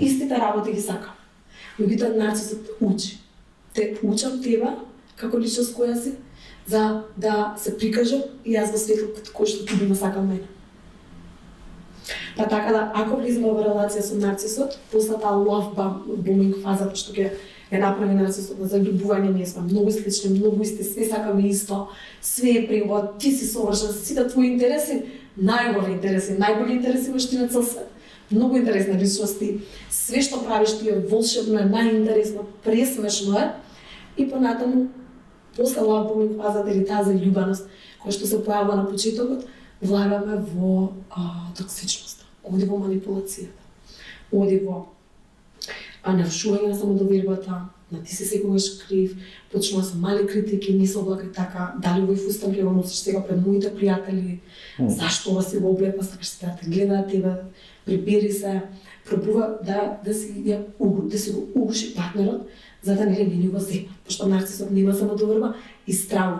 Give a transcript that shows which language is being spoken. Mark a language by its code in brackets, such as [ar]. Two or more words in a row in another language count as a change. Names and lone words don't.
[mk] Истите работи ги сакам. Меѓутоа нарцисот учи. Те учам тебе, како личност која си, за да се прикажам и јас во светлот кој што ти би ме сакал мене. Па така да, ако влизаме во релација со нарцисот, после таа [en] love bombing [mk] фазата што ќе направи нарцисот на заљубување, ние сме многу слични, многу исти, све сакаме исто, све е пригод, ти си совршен, сите твои интереси, најголи интереси имаш ти на цел свет. Многу интересни личности, све што правиш ти е волшебно, е најинтересно, пресмешно е, и понатаму, после [en] love bombing [mk] фазата или таа заљубеност, која што се појавува на почетокот, влагаме во токсичноста, оди во манипулацијата, оди во нарушување на самодовербата, на ти си секогаш крив, почнува со мали критики, не се облакај така, дали овој фустан ќе го носиш сега пред моите пријатели, зашто ова си го облепа, сакаш се да те гледаат тебе, прибери се, пробува да си го угуши партнерот, за да не го земат, пошто нарцисот нема самодоверба и стравува.